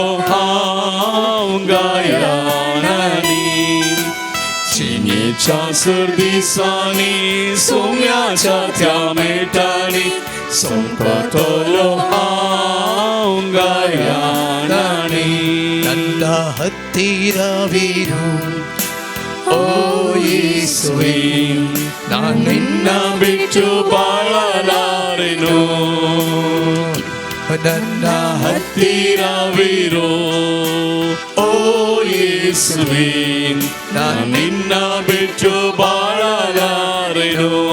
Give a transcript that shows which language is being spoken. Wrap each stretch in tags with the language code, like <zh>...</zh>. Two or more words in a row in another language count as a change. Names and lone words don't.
<kok>हांव गायनांनी चिनीच्या सर्दिसांनी सौम्याच्या त्या मेटांनी संकोतलो हांव गायनांनी</kok> <kn>ನನ್ನ ಹತ್ತಿರವಿರು ಓ ಯೇಸುವೇ ನಾನು ನಿನ್ನ ಬಿಟ್ಟು ಬಾಳಲಾರೆನು ನನ್ನ ಹತ್ತಿರವಿರು ಓ ಯೇಸುವೇ ನಾನು ನಿನ್ನ ಬಿಟ್ಟು ಬಾಳಲಾರೆನು</kn>